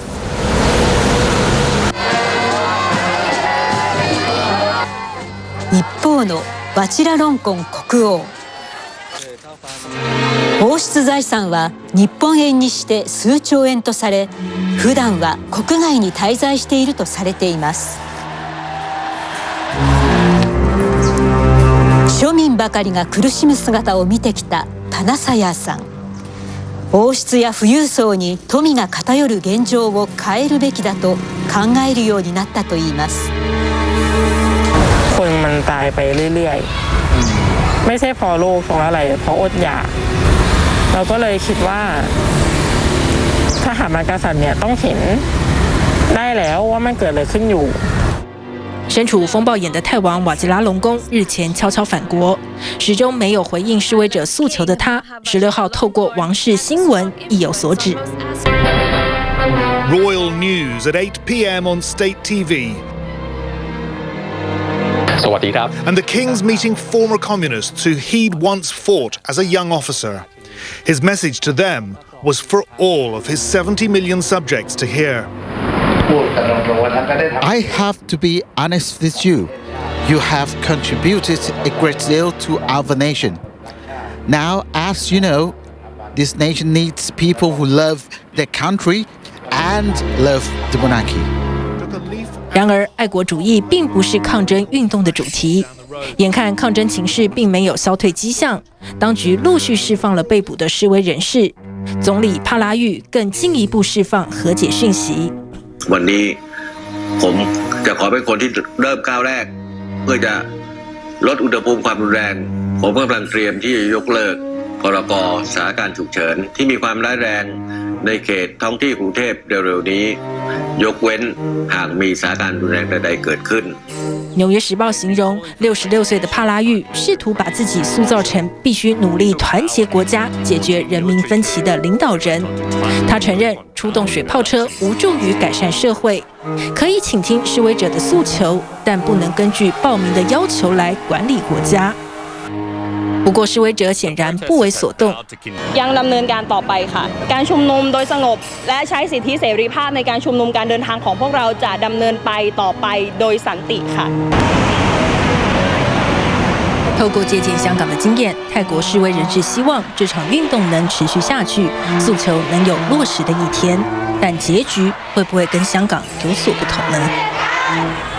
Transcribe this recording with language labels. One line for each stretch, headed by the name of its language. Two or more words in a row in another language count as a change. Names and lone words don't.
Japanese: 一方のワチラロンコン国王、王室財産は日本円にして数兆円とされ、普段は国外に滞在しているとされています。庶民ばかりが苦しむ姿を見てきたタナサヤーさん、王室や富裕層に富が偏る現状を変えるべきだと考えるようになったといいます。
Thai: คนมันตายไปเรื่อยๆไม่ใช่เพราะโรคเพราะอะไรเพราะอดอยากเราก็เลยคิดว่าทหารมากษัตริย์เนี่ยต้องเห็นได้แล้วว่ามันเกิดอะไรขึ้นอยู่。
Chinese: 身处风暴眼的泰王瓦吉拉隆功日前悄悄返国，始终没有回应示威者诉求的他，16号透过王室新闻意有所指。
English: Royal news at 8 p.m. on State TV.
Thai: สวัสดีครับ
English: And the king's meeting former communists who he'd once fought as a young officer. His message to them was for all of his 70 million subjects to hear. I have to be honest with you. You have contributed a great deal to our nation. Now, as you know, this nation needs people who love their country and love the monarchy.
Chinese: 然而，爱国主义并不是抗争运动的主题。眼看抗争情势并没有消退迹象，当局陆续释放了被捕的示威人士。总理帕拉育更进一步释放和解讯息。
Thai: วันนี้ผมจะขอเป็นคนที่เริ่มก้าวแรกเพื่อจะลดอุณหภูมิความรุนแรงผมกำลังเตรียมที่จะยกเลิกพรก. สถานการณ์ฉุกเฉินที่มีความร้ายแรงในเขตท้องที่กรุงเทพเร็วๆนี้ยกเว้นหากมีสถานการณ์รุนแรงใดๆเกิดขึ้น。
Chinese: 纽约时报形容66岁的帕拉育试图把自己塑造成必须努力团结国家、解决人民分歧的领导人。他承认出动水炮车无助于改善社会，可以倾听示威者的诉求，但不能根据暴民的要求来管理国家。不过示威者显然不为所动。
Thai: ยังดำเนินการต่อไปค่ะการชุมนุมโดยสงบและใช้สิทธิเสรีภาพในการชุมนุมการเดินทางของพวกเราจะดำเนินไปต่อไปโดยสันติค่ะ。
Chinese: 透过借鉴香港的经验，泰国示威人士希望这场运动能持续下去，诉求能有落实的一天。但结局会不会跟香港有所不同呢？